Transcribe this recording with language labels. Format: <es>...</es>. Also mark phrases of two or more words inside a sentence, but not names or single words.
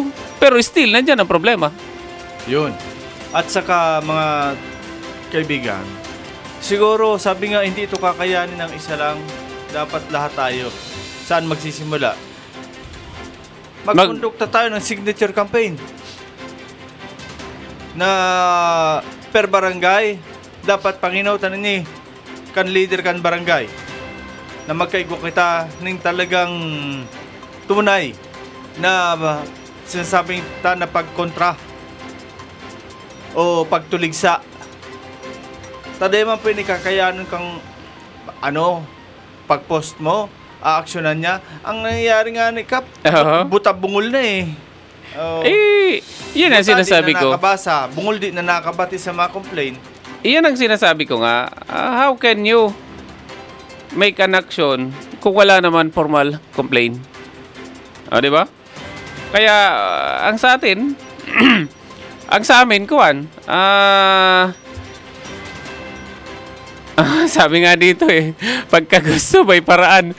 <tl>Pero still, nandyan ang problema. Yun. At saka, mga kaibigan, siguro, sabi nga, hindi ito kakayanin ng isa lang. Dapat lahat tayo. Saan magsisimula? Magkondukta tayo ng signature campaign.</tl> <bik>Na per barangay, dapat panginautan ni kan leader kan barangay. Na magkaigo kita ng talagang tunay na sinasabing ta na pagkontra o pagtuligsa. Taday man po kakayanan kang pag-post mo, aaksyonan niya.</bik> <tl>Ang nangyayari nga ni Kap, buta-bungol na eh. Yan ang sinasabi ko.</tl> <bik>Nakabasa, bungol di na nakabati sa mga complaint.</bik> <tl>Iyan ang sinasabi ko nga.</tl> <en>How can you make an action</en> <tl>kung wala naman</tl> <en>formal complaint?</en> <tl>Di ba? Kaya, ang sa atin, ang sa amin, sabi nga dito pagka gusto may paraan.</tl>